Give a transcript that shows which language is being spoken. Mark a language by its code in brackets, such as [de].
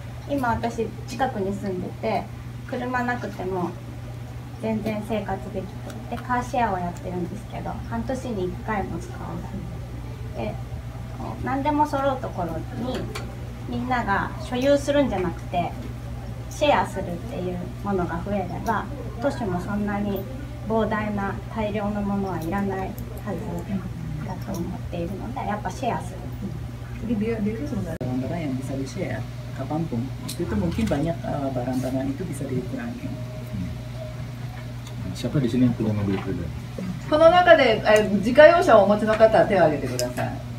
[ja] 今私近くに住んでて車なくても全然生活できて、でカーシェアをやってるんですけど、半年に1回も使わないで、何でも揃うところにみんなが所有するんじゃなくてシェアするっていうものが増えれば、都市もそんなに膨大な大量のものはいらないはずだと思っているので、やっぱシェアする。 [id] Jadi dia itu sebenarnya barang-barang yang bisa di-share kapanpun. Itu mungkin banyak barang-barang itu bisa dikurangi. Siapa di sini yang punya mobil pribadi? [ja] この中で自家用車をお持ちの方は手を挙げてください。